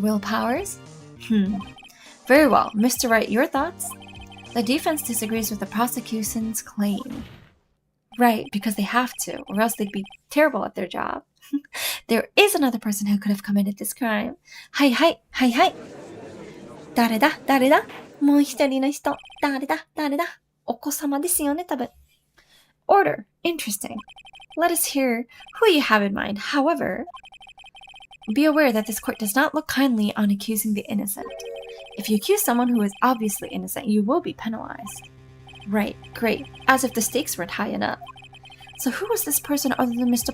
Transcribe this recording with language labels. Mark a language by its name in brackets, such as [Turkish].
[English] Will Powers. Very well. Mr. Wright, your thoughts? The defense disagrees with the prosecution's claim. Right, because they have to, or else they'd be terrible at their job. There is another person who could have committed this crime. [Japanese] はい。誰だもう一人の人。誰だお子様ですよね、多分。 [English] Order. Interesting. Let us hear who you have in mind. However, be aware that this court does not look kindly on accusing the innocent. If you accuse someone who is obviously innocent, you will be penalized. Right, great. As if the stakes weren't high enough. So who was this person other than Mr.